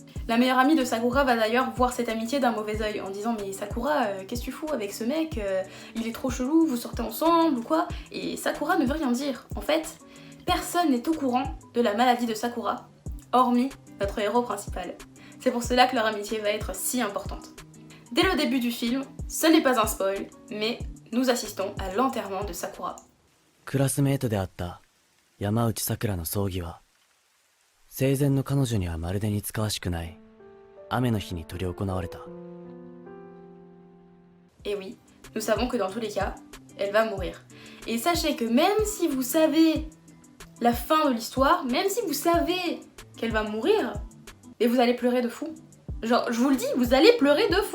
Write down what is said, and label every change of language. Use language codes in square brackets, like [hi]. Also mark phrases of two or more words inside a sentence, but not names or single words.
[fr] La meilleure amie de Sakura va d'ailleurs voir cette amitié d'un mauvais œil en disant mais Sakura, qu'est-ce que tu fous avec ce mec, il est trop chelou, vous sortez ensemble ou quoi? Et Sakura ne veut rien dire. En fait, personne n'est au courant de la maladie de Sakura, hormis notre héros principal. C'est pour cela que leur amitié va être si importante. Dès le début du film, ce n'est pas un spoil, mais nous assistons à l'enterrement de Sakura. [ja] クラスメートであった山内さくらの葬儀は生前の彼女にはまるで似つかわしくない雨の日に執り行われた。 [fr] Et oui, nous savons que dans tous les cas, elle va mourir. Et sachez que même si vous savez la fin de l'histoire, même si vous savez qu'elle va mourir, et vous allez pleurer de fou. Genre, je vous le dis, vous allez pleurer de fou.